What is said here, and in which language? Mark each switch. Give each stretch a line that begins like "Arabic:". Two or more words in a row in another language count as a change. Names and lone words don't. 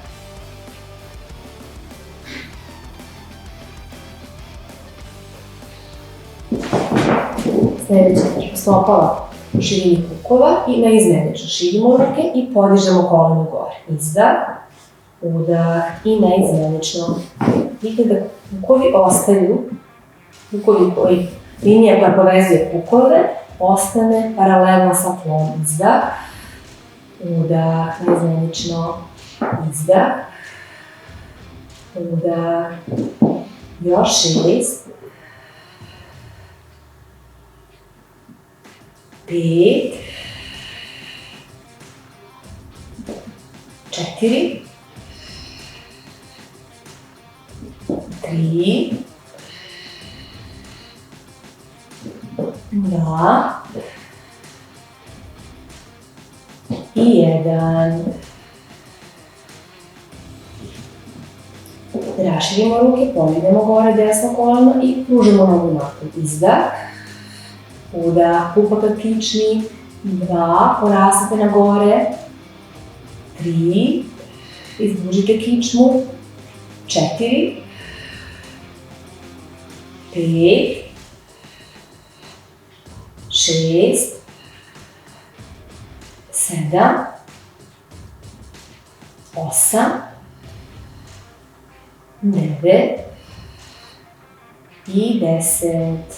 Serbian: Sljedeće stopala u širini kukova i naizmenično širimo ruke i podižemo koleno gore. Izdah, udah i naizmenično. Vidite da kukovi ostaju, linija koja povezuje kukove, ostane paralelno sa tlom. Izdah, udah, naizmenično, izdah, udah, još 6, 5, 4, 3, 2 i 1. Raširimo ruke, podignemo gore desno koleno i pružimo nogu napred. Izdah, udah, pupa ka kičmi, 2, porasite na gore, 3, izdužite kičmu, 4, 5, 6, 7, 8, 9 i 10.